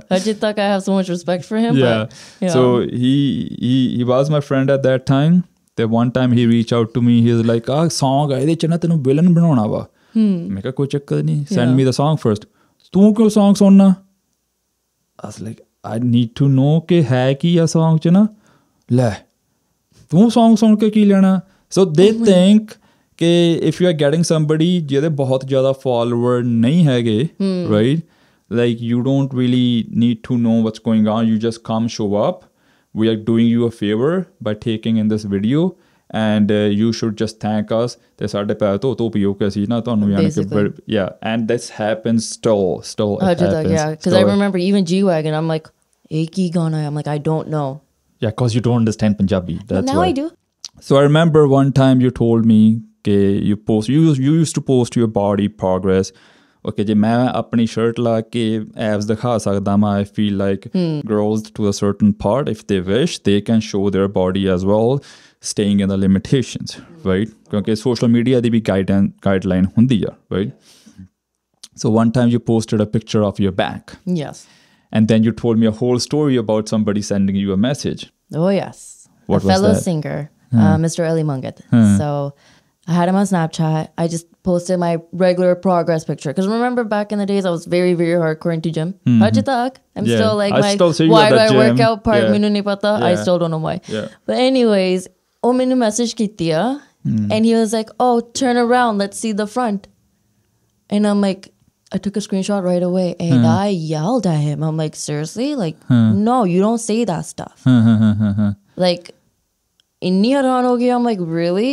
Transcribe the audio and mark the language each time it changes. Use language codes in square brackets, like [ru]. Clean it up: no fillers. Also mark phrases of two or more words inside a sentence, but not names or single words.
[en] Ajit, I have so much respect for him. Yeah. But, So he was my friend at that time. The one time he reached out to me, he was like, [pa] ਸੌਂਗ ਹੈ, ਏਦੇ ਨਾ ਤੈਨੂੰ ਵਿਲੇਨ ਬਣਾਨਾ ਵਾ. ਮੈਂ ਕਿਹਾ ਕੋਈ ਚੱਕਰ ਨਹੀਂ. [en] Send me the song first. [pa] ਤੂੰ ਕਿਉਂ ਸੌਂਗ ਸੁਣਨਾ? [en] I was like, I need to know [pa] ਕੇ ਹੈ ਕੀ ਆ ਸੌਂਗ 'ਚ ਨਾ। ਲੈ. ਤੂੰ ਸੌਂਗ ਸੁਣ ਕੇ ਕੀ ਲੈਣਾ? [en] So they think कि if you are getting somebody [pa] ਜਿਹਦੇ ਬਹੁਤ ਜ਼ਿਆਦਾ [en] follower [pa] ਨਹੀਂ ਹੈਗੇ, [en] right? Like you don't really need to know what's going on. You just come, show up. We are doing you a favor by taking in this video, and you should just thank us. [pa] ਤੇ ਸਾਡੇ ਪੈਰ ਧੋ ਪੀਓ ਕਿ ਅਸੀਂ ਨਾ ਤੁਹਾਨੂੰ ਯਾਨੀ ਕਿ [en] yeah, and this happens still it happens. Yeah, because I remember even G-Wagon, I'm like, [pa] ਇੱਕ ਹੀ ਗਾਣਾ ਹੈ? [en] I'm like, I don't know. Yeah, because you don't understand Punjabi. That's now why. I do. So I remember one time you told me you used to post your body progress. [pa] Okay, ਜੇ ਮੈਂ ਆਪਣੀ shirt ਲਾ ਕੇ abs ਦਿਖਾ ਸਕਦਾ ਮੈਂ, [en] I feel like girls to a certain part, if they wish, they can show their body as well, staying in the limitations, right? [pa] ਕਿਉਂਕਿ social media ਦੀ ਵੀ guideline ਹੁੰਦੀ ਆ, [en] right? So one time you posted a picture of your back. Yes. And then you told me a whole story about somebody sending you a message. Oh, yes. What a fellow was that? singer, Mr. Ali Mungat. So I had him on Snapchat. I just posted my regular progress picture. Because remember back in the days, I was very, very hardcore into gym. I'm still like, why do I work out part? [pa] ਮੈਨੂੰ ਨਹੀਂ ਪਤਾ. [en] I still don't know why. Yeah. But anyways, [pa] ਮੈਨੂੰ ਮੈਸੇਜ ਕੀਤੀ ਆ. [en] And he was like, oh, turn around. Let's see the front. And I'm like, I took a screenshot right away. And I yelled at him. I'm like, seriously? Like, no, you don't say that stuff. Like, [pa] ਇੰਨੀ ਹੈਰਾਨ ਹੋ ਗਿਆ. [en] I'm like, really?